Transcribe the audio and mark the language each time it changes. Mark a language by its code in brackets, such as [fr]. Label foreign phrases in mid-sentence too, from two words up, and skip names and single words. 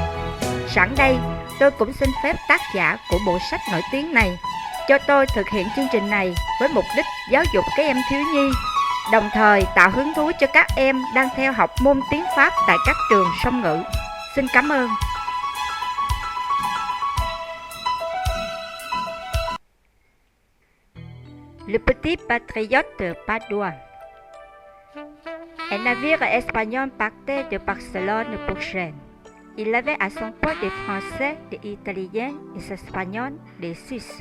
[vi] Sẵn đây, tôi cũng xin phép tác giả của bộ sách nổi tiếng này cho tôi thực hiện chương trình này với mục đích giáo dục các em thiếu nhi, đồng thời tạo hứng thú cho các em đang theo học môn tiếng Pháp tại các trường song ngữ. Xin cảm ơn. [fr] Le petit patriote padois. Un navire espagnol partait de Barcelone pour Gênes. Il avait à son port des Français, des Italiens, des Espagnols, des Suisses.